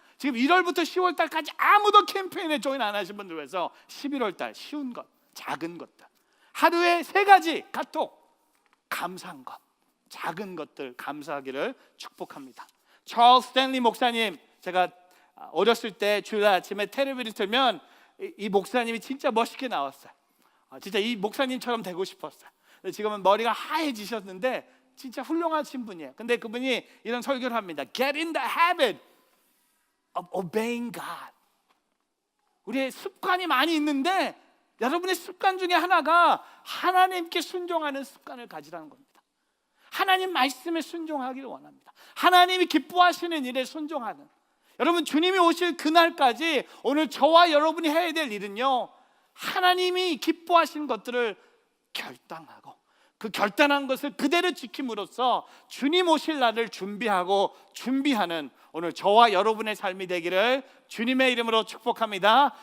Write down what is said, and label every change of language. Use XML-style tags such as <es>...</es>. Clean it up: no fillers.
<ko>지금 1월부터 10월 달까지 아무도 캠페인에 조인 안 하신 분들 위해서 11월 달 쉬운 것, 작은 것들, 하루에 3가지 카톡, 감사한 것, 작은 것들 감사하기를 축복합니다. 찰스 스탠리 목사님, 제가 어렸을 때 주일 아침에 텔레비를 틀면 이 목사님이 진짜 멋있게 나왔어요. 진짜 이 목사님처럼 되고 싶었어요. 지금은 머리가 하얘지셨는데 진짜 훌륭하신 분이에요. 근데 그분이 이런 설교를 합니다.</ko> <en>Get in the habit of obeying God.</en> <ko>우리의 습관이 많이 있는데 여러분의 습관 중에 하나가 하나님께 순종하는 습관을 가지라는 겁니다. 하나님 말씀에 순종하기를 원합니다. 하나님이 기뻐하시는 일에 순종하는. 여러분, 주님이 오실 그날까지 오늘 저와 여러분이 해야 될 일은요, 하나님이 기뻐하시는 것들을 결단하고 그 결단한 것을 그대로 지킴으로써 주님 오실 날을 준비하는 오늘 저와 여러분의 삶이 되기를 주님의 이름으로 축복합니다.</ko>